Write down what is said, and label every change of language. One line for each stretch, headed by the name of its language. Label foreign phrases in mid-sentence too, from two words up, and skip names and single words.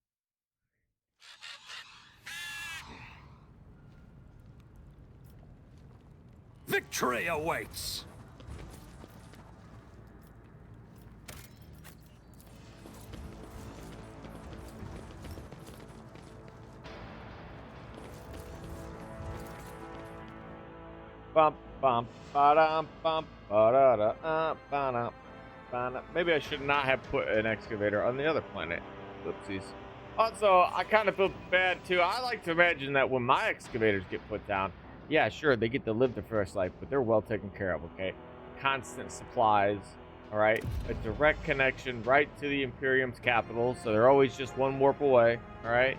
English: Victory awaits! Bump, bump, ba-dum, bump, ba-da-da, ba-dum, ba-dum. Maybe I should not have put an excavator on the other planet. Whoopsies. Also, I kind of feel bad too. I like to imagine that when my excavators get put down, yeah, sure, they get to live the first life, but they're well taken care of, okay? Constant supplies, all right? A direct connection right to the Imperium's capital, so they're always just one warp away, all right?